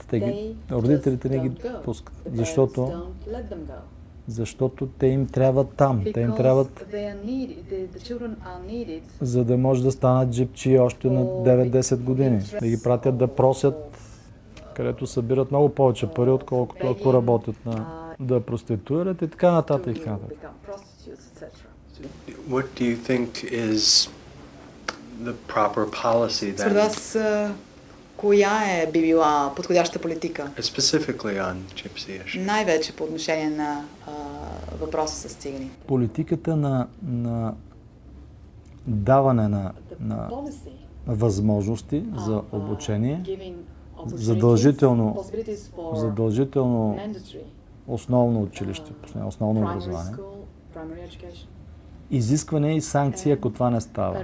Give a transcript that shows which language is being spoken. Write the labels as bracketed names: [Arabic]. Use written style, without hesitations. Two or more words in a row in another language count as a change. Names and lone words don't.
[Bulgarian] Родителите не ги пускат. Защото те им трябват там. Те им трябват, за да може да станат джипчи още на 9-10 години. Да ги пратят да просят, където събират много повече пари, отколкото ако работят да проституират и така нататък. [English] What do you think is the proper policy then? [Bulgarian] Според вас, коя би била подходяща политика? [English] Specifically on gypsy issue. [Bulgarian] Най-вече по отношение на въпроса с цигани. Политиката на даване на възможности за обучение, задължително основно училище, основно образование, изискване и санкции, ако това не става.